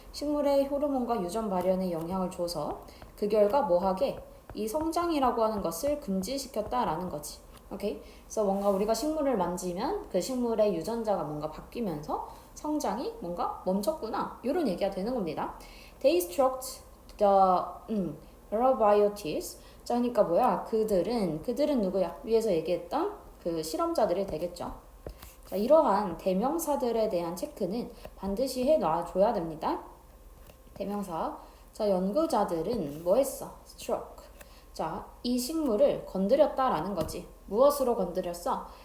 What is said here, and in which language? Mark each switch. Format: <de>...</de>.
<ko>식물의 호르몬과 유전 발현에 영향을 줘서 그 결과 뭐하게? 이 성장이라고 하는 것을 금지시켰다라는 거지. 오케이? 그래서 뭔가 우리가 식물을 만지면 그 식물의 유전자가 뭔가 바뀌면서 성장이 뭔가 멈췄구나. 이런 얘기가 되는 겁니다.</ko> <en>They struck the probiotics.</en> <ko>자, 그러니까 뭐야? 그들은 누구야? 위에서 얘기했던 그 실험자들이 되겠죠. 자, 이러한 대명사들에 대한 체크는 반드시 해놔줘야 됩니다. 대명사. 자, 연구자들은 뭐 했어? struck. 자, 이 식물을 건드렸다라는 거지. 무엇으로 건드렸어?</ko>